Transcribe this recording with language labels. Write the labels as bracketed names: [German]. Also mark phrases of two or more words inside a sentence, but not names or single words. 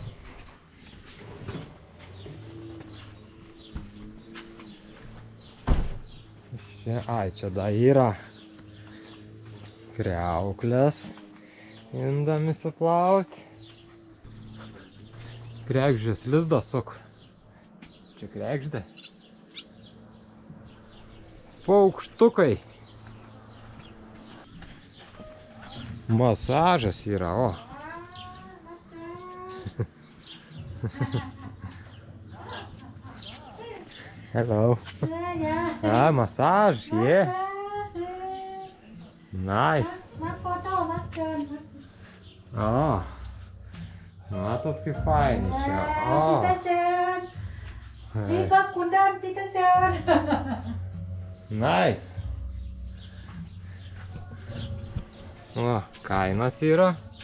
[Lithuanian] Čia dar yra kriauklės, indami suplauti. Kregždės lizdą suk. Čia kregždė. Paukštukai. Masažas yra, o. [English] Hello. Ah, massage, yeah. Nice. [Lithuanian] Oh. Matot kaip fainai čia. Oh. [English] Nice. [Lithuanian] O, kainos yra.